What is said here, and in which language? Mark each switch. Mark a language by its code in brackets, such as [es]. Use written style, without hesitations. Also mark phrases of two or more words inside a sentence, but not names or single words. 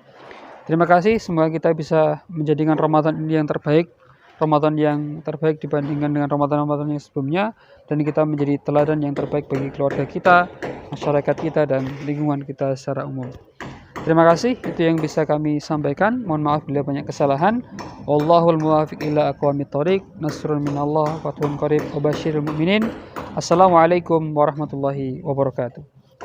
[id] Terima kasih, semoga kita bisa menjadikan Ramadan ini yang terbaik, Ramadan yang terbaik dibandingkan dengan Ramadan-Ramadan yang sebelumnya, dan kita menjadi teladan yang terbaik bagi keluarga kita, masyarakat kita, dan lingkungan kita secara umum. Terima kasih, itu yang bisa kami sampaikan. Mohon maaf bila banyak kesalahan. [ar] والله الموفق إلى أقوم الطريق. نصر من الله فتح قريب و بشر المؤمنين. السلام عليكم ورحمة الله وبركاته.